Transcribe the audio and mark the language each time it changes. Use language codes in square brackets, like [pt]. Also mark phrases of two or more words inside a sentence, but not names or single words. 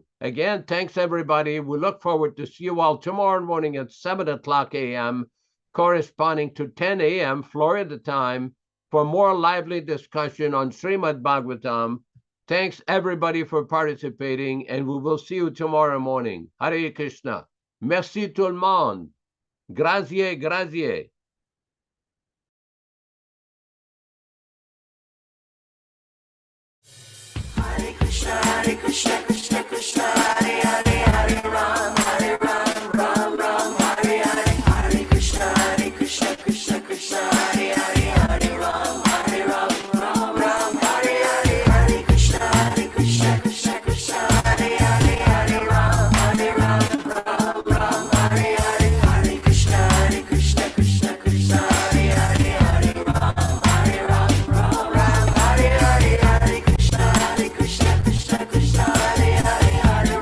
[en] Again, thanks everybody. We look forward to see you all tomorrow morning at 7:00 a.m., corresponding to 10 a.m. Florida time, for more lively discussion on Srimad Bhagavatam. Thanks everybody for participating, and we will see you tomorrow morning. [sa] Hare Krishna. [fr] Merci tout le monde. [it] Grazie, grazie. [sa] Hare Krishna, Krishna Krishna, Hare Hare, Hare Ram, Ram Ram, Hare Hare, Hare Krishna, Krishna Krishna, Hare Hare, Hare Ram, Ram Ram, Hare Hare, Hare Krishna, Krishna Krishna, Hare Hare, Hare Ram, Ram Hare Hare, Hare Krishna, Krishna Krishna, Hare Hare, Hare Ram, Ram Hare Hare, Hare Krishna, Krishna Hare Hare.